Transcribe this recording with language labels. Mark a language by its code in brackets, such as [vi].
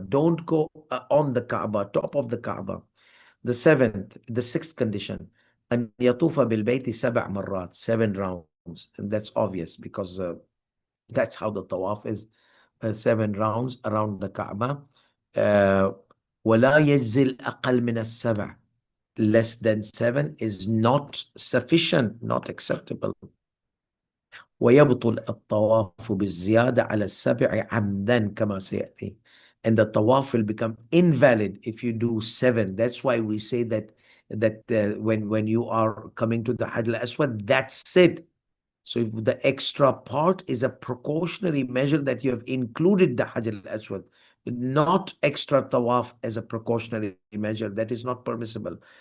[en] Don't go on the Kaaba, top of the Kaaba. The sixth condition, [ar] أن يطوف بالبيت 7 مرات, [en] 7 rounds. And that's obvious because that's how the tawaf is, 7 rounds around the Kaaba. [ar] ولا يجزي الأقل من السبع. [en] Less than 7 is not sufficient, not acceptable. [ar] ويبطل الطواف بالزيادة على السبع عمدا كما سيأتي. [en] And the tawaf will become invalid if you do 7. That's why we say that when you are coming to the Hajj al-Aswad, that's it. So if the extra part is a precautionary measure that you have included the Hajj al-Aswad, not extra tawaf as a precautionary measure, that is not permissible.